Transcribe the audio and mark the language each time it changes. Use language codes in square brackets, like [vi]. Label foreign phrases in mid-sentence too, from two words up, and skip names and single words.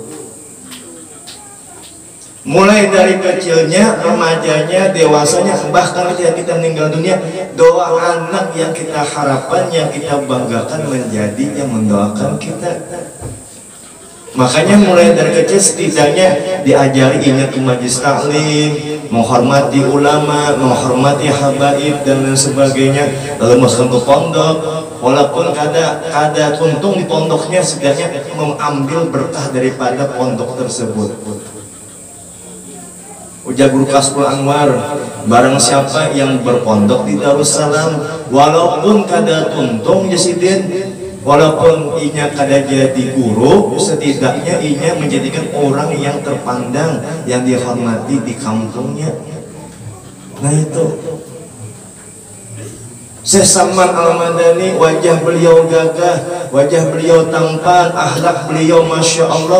[id] Mulai dari kecilnya, remajanya, dewasanya, bahkan ketika kita meninggal dunia, doa anak yang kita harapkan, yang kita banggakan menjadi yang mendoakan kita. Makanya mulai dari kecil setidaknya diajari ingat majlis taklim, menghormati ulama, menghormati habaib dan lain sebagainya. Lalu masuk ke pondok, walaupun [bjn] kada untung [id] di pondoknya, setidaknya mengambil berkah daripada pondok tersebut. Ujar Guru Kasbul Anwar, barang siapa yang berpondok di Darussalam, walaupun [bjn] kada tuntung [id] Jasidin, walaupun [bjn] inya kada jadi guru, [id] setidaknya inya menjadikan orang yang terpandang, yang dihormati di kampungnya. Nah itu Syekh Saman Al-Madani, wajah beliau gagah, wajah beliau tampan, akhlak beliau [ar] Masya Allah.